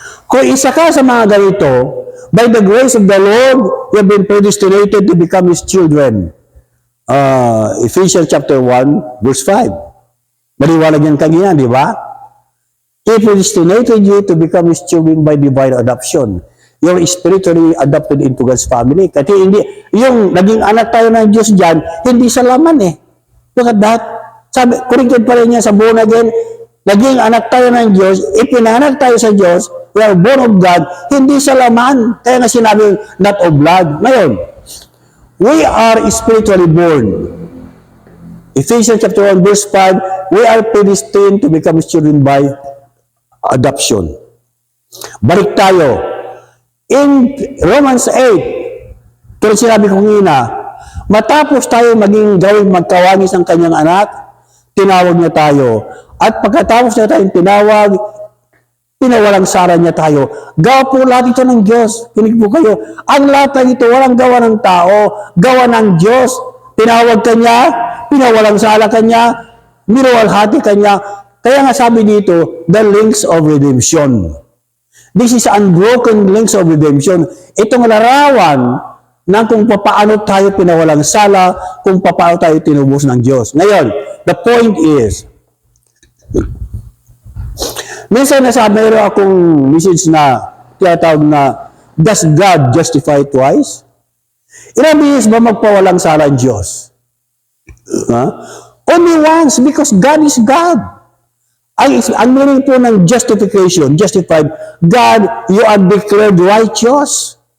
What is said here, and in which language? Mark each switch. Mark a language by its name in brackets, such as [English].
[Filipino] Kung isa ka sa mga ganito, [English] by the grace of the Lord, you have been predestinated to become His children. [Filipino] Ephesians chapter 1, verse 5. Maliwanag yan kanina, di ba? [English] He predestinated you to become His children by divine adoption. You're spiritually adopted into God's family. [Filipino] Kasi hindi, yung naging anak tayo ng Diyos dyan, hindi sa laman eh. Look at that. Sabi, corrected pa rin niya sa born again, naging anak tayo ng Diyos, ipinanak tayo sa Diyos, [English] we are born of God, [Filipino] hindi sa laman. Kaya nga sinabi, [English] not of blood. Ngayon, we are spiritually born. Ephesians chapter 1, verse 5, we are predestined to become His children by adoption. [Filipino] Balik tayo. [English] In Romans 8, [Filipino] tulad sinabi ko ngina, matapos tayo maging gawing magkawangis ng kanyang anak, tinawag niya tayo. At pagkatapos na tayong tinawag, pinawalang sala niya tayo. Gawa po lahat ito ng Diyos. Kinig po kayo. Ang lahat ng ito, walang gawa ng tao, gawa ng Diyos. Tinawag ka niya, pinawalang sala ka niya, niluwalhati ka niya. Kaya nga sabi dito, [English] the links of redemption. This is unbroken links of redemption. [Filipino] Itong larawan ng kung paano tayo pinawalang sala, kung paano tayo tinubos ng Diyos. Ngayon, the point is, minsan mayroon akong message na tinatawag na, [English] does God justify twice? [Filipino] Ilang beses ba magpawalang sala ang Diyos? [English] Only once, because God is God. [Filipino] Ang meaning po ng [English] justification, justified, God, you are declared righteous.